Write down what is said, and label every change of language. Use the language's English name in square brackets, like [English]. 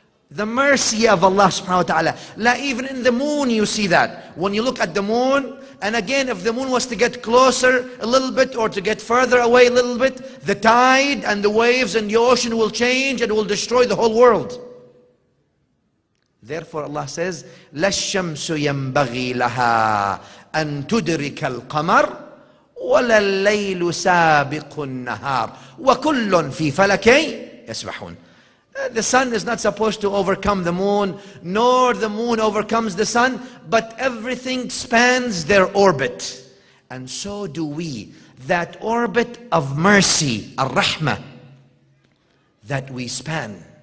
[English] The mercy of Allah subhanahu wa ta'ala. Even in the moon you see that. When you look at the moon, and again if the moon was to get closer a little bit or to get further away a little bit, the tide and the waves and the ocean will change and will destroy the whole world. Therefore Allah says, [Arabic] لَا الشَّمْسُ يَنْبَغِي لَهَا أَن تُدْرِكَ الْقَمَرِ وَلَا اللَّيْلُ سَابِقُ النَّهَارِ وَكُلٌّ فِي فَلَكٍ يَسْبَحُونَ. [English] The sun is not supposed to overcome the moon, nor the moon overcomes the sun, but everything spans their orbit. And so do we. That orbit of mercy, ar-rahmah, that we span.